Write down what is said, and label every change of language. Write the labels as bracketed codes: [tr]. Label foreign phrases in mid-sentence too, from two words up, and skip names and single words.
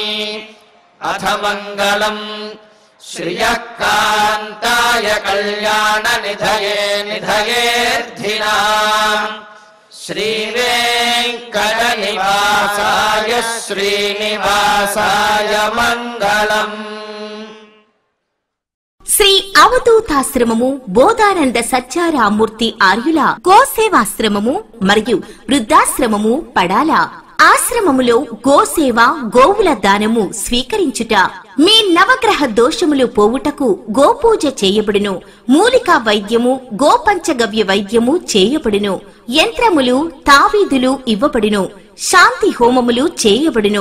[sa] अथ मङ्गलम् श्रियः कान्ताय कल्याणनिधये निधयेऽर्थिनाम् श्रीवेङ्कटनिवासाय श्रीनिवासाय मङ्गलम्। [te] శ్రీ అవధూతాశ్రమము బోధానంద సత్యారామూర్తి ఆర్యుల గోసేవాశ్రమము మరియు వృద్ధాశ్రమము పడాల. ఆశ్రమములో గోసేవ గోవుల దానము స్వీకరించుట, మీ నవగ్రహ దోషములు పోవుటకు గోపూజ చేయబడును, మూలికా వైద్యము గోపంచగవ్య వైద్యము చేయబడును, యంత్రములు తావీదులు ఇవ్వబడును, శాంతి హోమములు చేయబడును.